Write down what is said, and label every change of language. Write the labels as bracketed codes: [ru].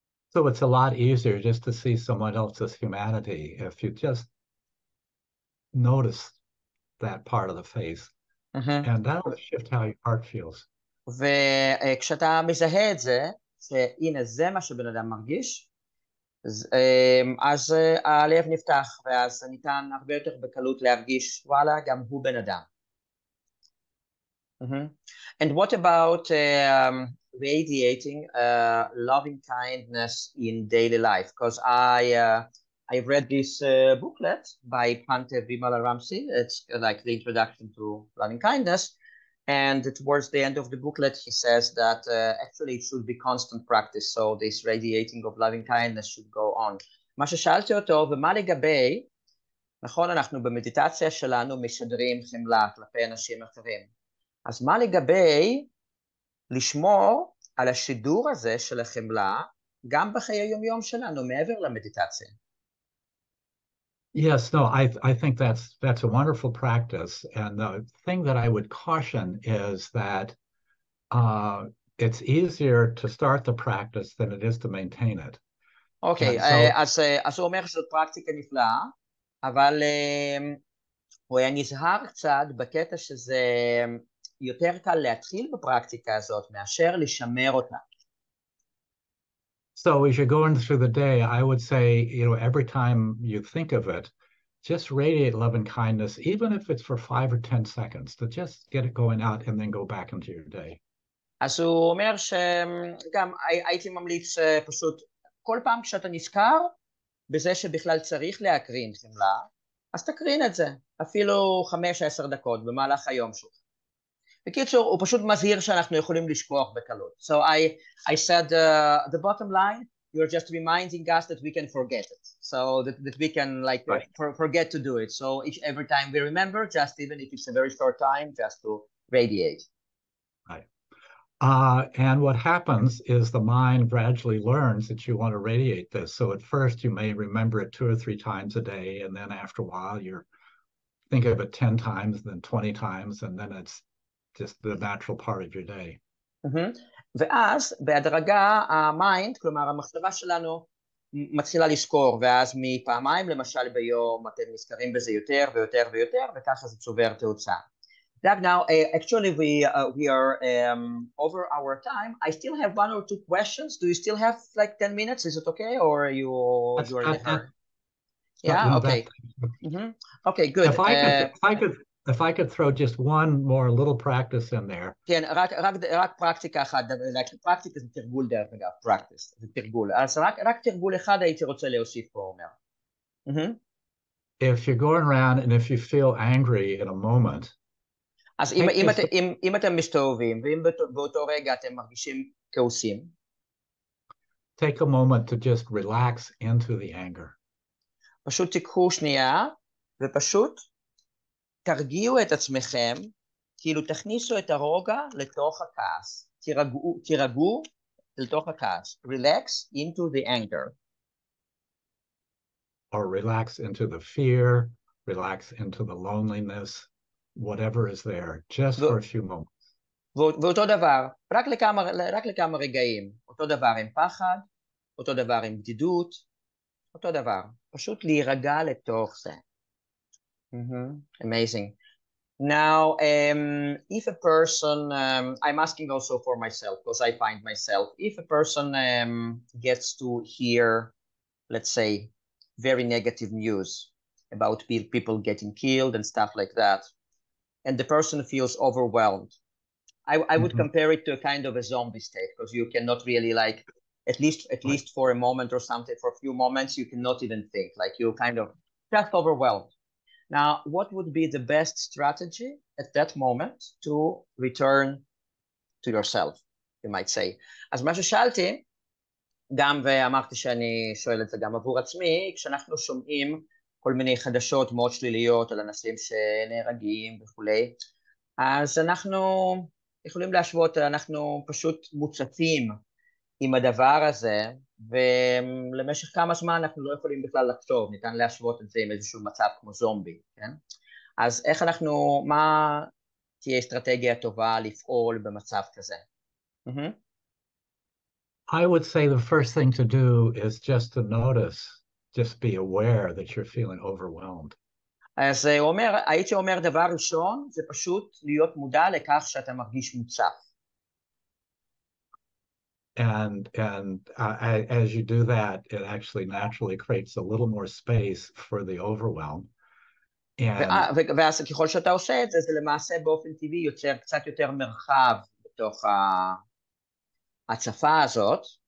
[en] So it's a lot easier just to see someone else's humanity if you just notice that part of the face. And that'll shift how your heart feels. [he] וכשאתה מזהה את זה, שהנה זה מה שבן אדם מרגיש, אז הלב נפתח, ואז ניתן הרבה יותר בקלות להרגיש, וואלה, גם הוא בן אדם. [en] And what about radiating loving kindness in daily life? Because I read this booklet by Pante Vimala Ramsey. It's like the introduction to loving kindness. And towards the end of the booklet, he says that actually it should be constant practice. So this radiating of loving kindness should go on. [he] מה ששאלתי אותו, ומה לגבי, נכון, אנחנו במדיטציה שלנו משדרים חמלה כלפי אנשים אחרים. אז מה לגבי לשמור על השידור הזה של החמלה, גם בחיי היום-יום שלנו, מעבר למדיטציה? [en] Yes, no, I think that's a wonderful practice. And the thing that I would caution is that it's easier to start the practice than it is to maintain it. [he] אוקיי, אז הוא אומר שזאת פרקטיקה נפלאה, אבל הוא היה נזהר קצת בקטע שזה יותר קל להתחיל בפרקטיקה הזאת מאשר לשמר אותה. [en] So as you're going through the day, I would say, every time you think of it, just radiate love and kindness, even if it's for 5 or 10 seconds, to just get it going out and then go back into your day. [he] אז הוא אומר שגם הייתי ממליץ פשוט, כל פעם כשאתה נזכר בזה שבכלל צריך להקרין חמלה, אז תקרין את זה, אפילו 5-10 דקות במהלך היום שלך. בקיצור, הוא פשוט מזהיר שאנחנו יכולים לשכוח בקלות. [en] So I said the bottom line, you're just reminding us that we can forget it. So that we can like forget to do it. So every time we remember, just even if it's a very short time, just to radiate. Right. And what happens is the mind gradually learns that you want to radiate this. So at first you may remember it 2 or 3 times a day, and then after a while you're think of it 10 times, then 20 times, and then it's just the natural part of your day. [he] ואז בהדרגה המיינד, כלומר המחשבה שלנו מתחילה לזכור, ואז מפעמיים למשל ביום אתם נזכרים בזה יותר ויותר ויותר, וככה זה צובר תאוצה. [en] Now, actually we are over our time. I still have 1 or 2 questions. Do you still have like 10 minutes? Is it okay, or you're in a hurry? Yeah, okay. Okay, good. If I could throw just one more little practice in there. [he] כן, רק פרקטיקה אחת, פרקטיקה זה תרגול דרך אגב, practice, זה תרגול. אז רק תרגול אחד הייתי רוצה להוסיף פה, אומר. [en] If you're going around and if you feel angry in a moment. [he] אז אם אתם מסתובבים, ואם באותו רגע אתם מרגישים כעוסים. [en] Take a moment to just relax into the anger. [he] פשוט תיקחו שנייה, ופשוט תרגיעו את עצמכם, כאילו תכניסו את הרוגע לתוך הכעס, תירגעו לתוך הכעס, [en] relax into the anger. Or relax into the fear, relax into the loneliness, whatever is there, just for a few moments. [he] ואותו דבר, רק לכמה רגעים, אותו דבר עם פחד, אותו דבר עם בדידות, אותו דבר, פשוט להירגע לתוך זה. [en] Amazing. Now, if a person, I'm asking also for myself, because I find myself, if a person gets to hear, let's say, very negative news, about people getting killed and stuff like that. And the person feels overwhelmed. I would compare it to a kind of a zombie state, because you cannot really like, at least for a moment or something, for a few moments, you cannot even think, like you kind of just overwhelmed. Now, what would be the best strategy at that moment to return to yourself, you might say? [he] אז מה ששאלתי, גם ואמרתי שאני שואל את זה גם עבור עצמי, כשאנחנו שומעים כל מיני חדשות מאוד שליליות על אנשים שנהרגים וכולי, אז אנחנו יכולים להשוות, אנחנו פשוט מוצפים עם הדבר הזה, ולמשך כמה זמן אנחנו לא יכולים בכלל לחשוב, ניתן להשוות את זה עם איזשהו מצב כמו זומבי, כן? אז איך אנחנו, מה תהיה אסטרטגיה טובה לפעול במצב כזה? [en] I would say the first thing to do is just to notice, just be aware that you're feeling overwhelmed. [he] אז הייתי אומר דבר ראשון, זה פשוט להיות מודע לכך שאתה מרגיש מוצף. [en] And as you do that, it actually naturally creates a little more space for the overwhelm. [he] ואז ככל שאתה עושה את זה, זה למעשה באופן טבעי יוצר קצת יותר מרחב בתוך ההצפה הזאת.